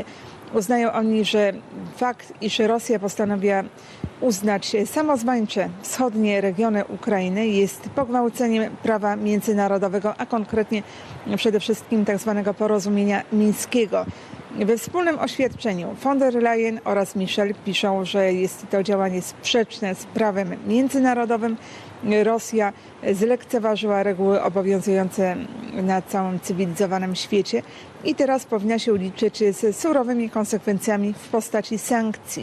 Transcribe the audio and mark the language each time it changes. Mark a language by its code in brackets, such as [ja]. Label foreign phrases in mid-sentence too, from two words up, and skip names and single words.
[pl] Uznają oni, że fakt, iż Rosja postanowiła uznać samozwańcze wschodnie regiony Ukrainy jest pogwałceniem prawa międzynarodowego, a konkretnie przede wszystkim tzw. porozumienia mińskiego. We wspólnym oświadczeniu von der Leyen oraz Michel piszą, że jest to działanie sprzeczne z prawem międzynarodowym. Rosja zlekceważyła reguły obowiązujące na całym cywilizowanym świecie i teraz powinna się liczyć z surowymi konsekwencjami w postaci sankcji.